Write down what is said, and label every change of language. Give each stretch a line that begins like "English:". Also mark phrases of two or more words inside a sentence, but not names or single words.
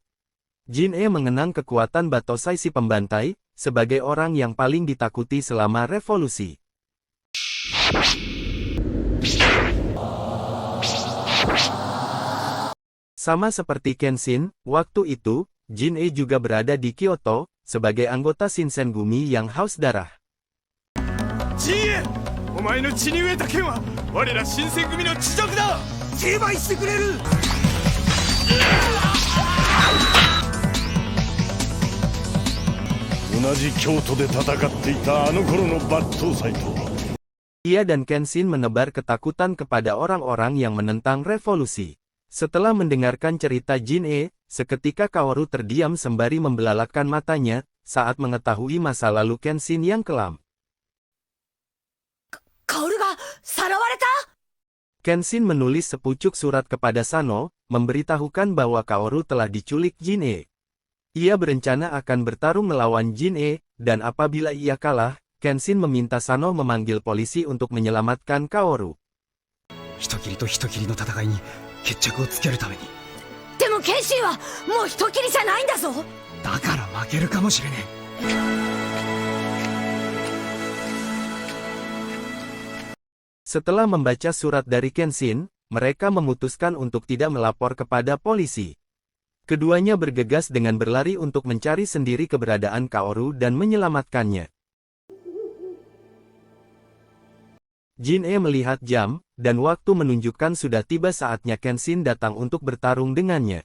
Indonesian: Jin-e mengenang kekuatan Batosai si pembantai, sebagai orang yang paling ditakuti selama revolusi. Sama seperti Kenshin, waktu itu, Jin-e juga berada di Kyoto, sebagai anggota Shinsengumi yang haus darah.
Japanese: Jin-e, お前の血に飢えた剣は我ら新選組の恥辱だ。成敗してくれる。同じ京都で戦っていたあの頃の抜刀斎と。
Indonesian: Ia dan Kenshin menebar ketakutan kepada orang-orang yang menentang revolusi. Setelah mendengarkan cerita Jin-e, seketika Kaoru terdiam sembari membelalakkan matanya, saat mengetahui masa lalu Kenshin yang kelam.
Japanese: Kaoru がさらわれた?
Indonesian: Kenshin menulis sepucuk surat kepada Sano, memberitahukan bahwa Kaoru telah diculik Jin-e. Ia berencana akan bertarung melawan Jin-e, dan apabila ia kalah, Kenshin meminta Sano memanggil polisi untuk menyelamatkan Kaoru.
Japanese: 人斬りと人斬りの戦いに決着をつけるために。でも剣心はもう人斬りじゃないんだぞ。だから負けるかもしれねえ。
Indonesian: Setelah membaca surat dari Kenshin, mereka memutuskan untuk tidak melapor kepada polisi. Keduanya bergegas dengan berlari untuk mencari sendiri keberadaan Kaoru dan menyelamatkannya. Jin-e melihat jam, dan waktu menunjukkan sudah tiba saatnya Kenshin datang untuk bertarung dengannya.